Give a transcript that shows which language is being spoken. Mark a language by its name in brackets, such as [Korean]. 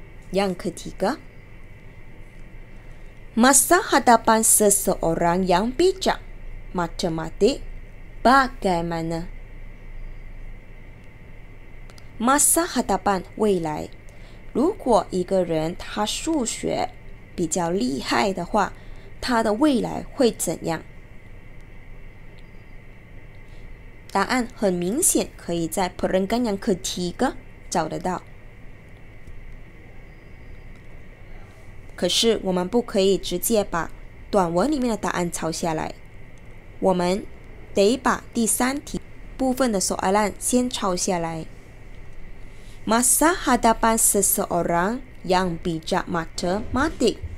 [Malay] Yang ketiga, masa hadapan seseorang yang bijak matematik bagaimana? Masa hadapan [Chinese] 未来，如果一个人他数学比较厉害的话，他的未来会怎样？答案很明显，可以在 [Malay] perenggan yang ketiga [Chinese] 找得到。可是我们不可以直接把短文里面的答案抄下来，我们得把第3题部分的soalan先抄下来。 [Malay] Masa hadapan seseorang yang bijak matematik.